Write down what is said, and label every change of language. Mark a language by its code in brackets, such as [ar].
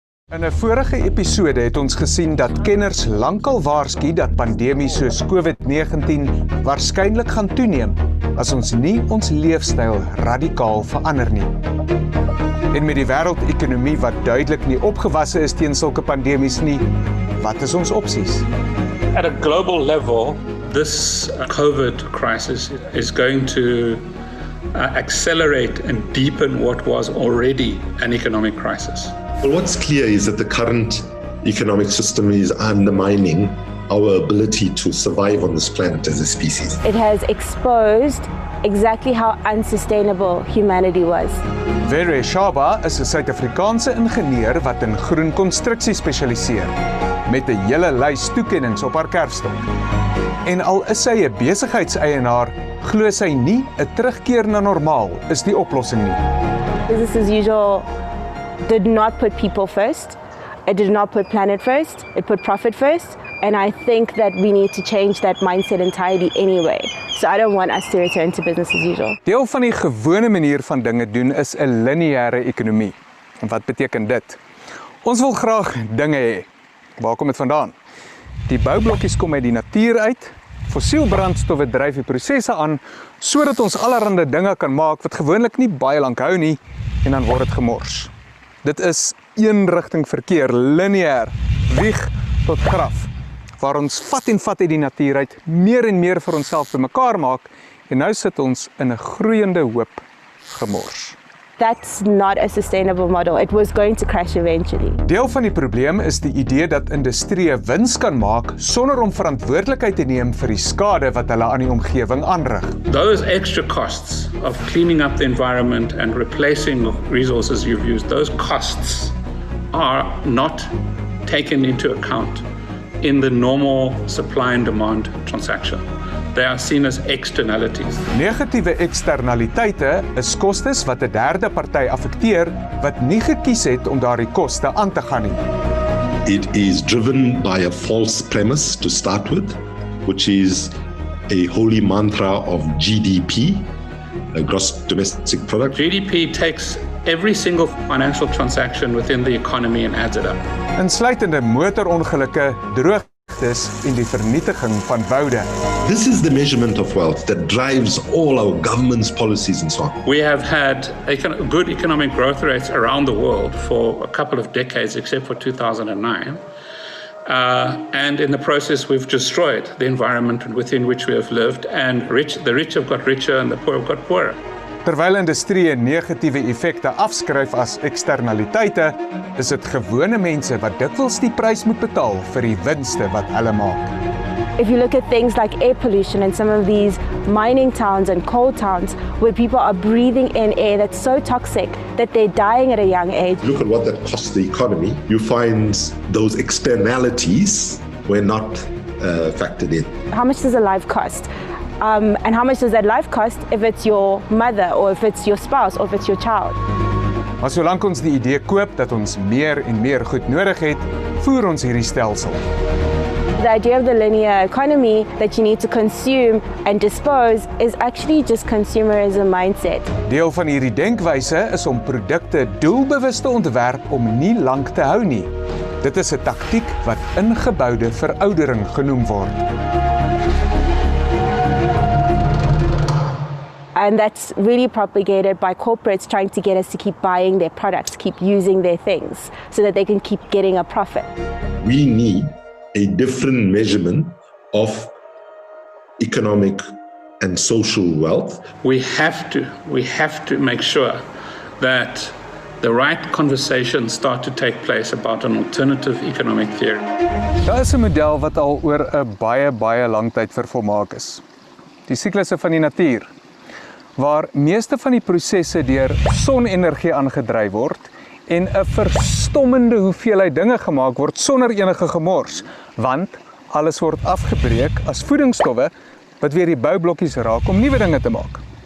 [af] In 'n vorige episode het ons gesien dat kenners lankal waarsku dat pandemies soos COVID-19 waarskynlik gaan toeneem as ons nie ons leefstyl radikaal verander nie. En met die wêreldekonomie wat duidelik nie opgewasse is teen sulke pandemies nie, wat is ons opsies? [en] At a global level, this COVID crisis is going to accelerate and deepen what was already an economic crisis. Well, what's clear is that the current economic system is undermining our ability to survive on this planet as a species. It has exposed exactly how unsustainable humanity was. [af] Vere Shaba is 'n Suid-Afrikaanse ingenieur wat in groen konstruksie spesialiseer, met 'n hele lys toekennings op haar kerfstok. En al is sy 'n besigheidseienaar, glo sy nie 'n terugkeer na normaal is die oplossing nie. [en] Business as usual did not put people first. It did not put planet first. It put profit first. And I think that we need to change that mindset entirely anyway. So I don't want us to return to business as usual. [af] Deel van die gewone manier van dinge doen is 'n lineêre ekonomie. En wat beteken dit? Ons wil graag dinge hê. Waar kom dit vandaan? Die boublokkies kom uit die natuur uit, fossielbrandstowwe dryf die prosesse aan, sodat ons allerhande dinge kan maak wat gewoonlik nie baie lank hou nie, en dan word dit gemors. Dit is eenrigting verkeer, lineêr, wieg tot graf, waar ons vat uit die natuur uit, meer en meer vir onsself bymekaar maak, en nou sit ons in 'n groeiende hoop gemors. [en] That's not a sustainable model. It was going to crash eventually. [af] Deel van die probleem is die idee dat industrie wins kan maak sonder om verantwoordelikheid te neem vir die skade wat hulle aan die omgewing aanrig. [en] Those extra costs of cleaning up the environment and replacing resources you've used, those costs are not taken into account in the normal supply and demand transaction. They are seen as externalities. [af] Negatiewe eksternaliteite is kostes wat 'n derde party affekteer wat nie gekies het om daardie koste aan te gaan nie. [en] It is driven by a false premise to start with, which is a holy mantra of GDP, a gross domestic product. GDP takes every single financial transaction within the economy and adds it up. [af] Insluitende motorongelukke, droogtes en die vernietiging van woude. [en] This is the measurement of wealth that drives all our government's policies and so on. We have had good economic growth rates around the world for a couple of decades, except for 2009. And in the process, we've destroyed the environment within which we have lived, and the rich have got richer and the poor have got poorer. [af] Terwyl industrie negatiewe effekte afskryf as eksternaliteite, is dit gewone mense wat dikwels die prys moet betaal vir die winste wat hulle maak. [en] If you look at things like air pollution in some of these mining towns and coal towns where people are breathing in air that's so toxic that they're dying at a young age. Look at what that costs the economy. You find those externalities were not factored in. How much does a life cost? And how much does that life cost if it's your mother or if it's your spouse or if it's your child? [af] Maar solank ons die idee koop dat ons meer en meer goed nodig het, voer ons hierdie stelsel. [en] The idea of the linear economy that you need to consume and dispose is actually just consumerism mindset. [af] Deel van hierdie denkwyse is om produkte doelbewus te ontwerp om nie lank te hou nie. Dit is 'n taktiek wat ingeboude veroudering genoem word. [en] And that's really propagated by corporates trying to get us to keep buying their products, keep using their things, so that they can keep getting a profit. We need a different measurement of economic and social wealth. We have to make sure that the right conversations start to take place about an alternative economic theory. [af] Daar is 'n model wat al oor 'n baie lang tyd vervolmaak is. Die siklusse van die natuur, waar meeste van die prosesse deur sonenergie aangedryf word en 'n verstommende hoeveelheid dinge gemaak word sonder enige gemors, want alles word afgebreek as voedingsstowwe wat weer die boublokkies raak om nuwe dinge te maak.